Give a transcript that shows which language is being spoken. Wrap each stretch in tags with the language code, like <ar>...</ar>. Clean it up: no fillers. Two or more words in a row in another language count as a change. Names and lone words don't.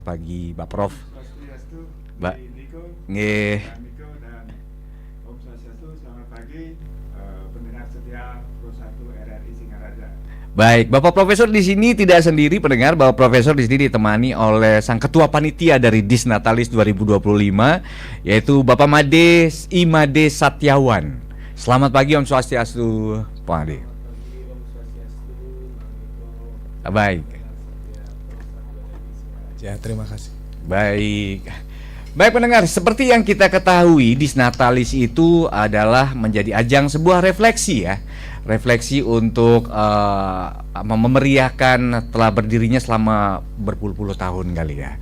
<id>Pagi Pak Prof. Swastiastu, Mbak. Niko, Nggih. Niko dan Om Swastiastu, selamat pagi pendengar setia Pro 1 RRI Singaraja. Baik, Bapak Profesor di sini tidak sendiri pendengar. Bapak Profesor di sini ditemani oleh sang ketua panitia dari Disnatalis 2025 yaitu Bapak Made Imade Satyawan. Selamat pagi Om Swastiastu, Pak Made. Selamat pagi Om Swastiastu, Niko, Baik. pendengar setia Pro 1 RRI Singaraja. Ya, terima kasih. Baik. Baik pendengar, seperti yang kita ketahui Disnatalis itu adalah menjadi ajang sebuah refleksi ya. Refleksi untuk memeriahkan telah berdirinya selama berpuluh-puluh tahun kali ya.</id>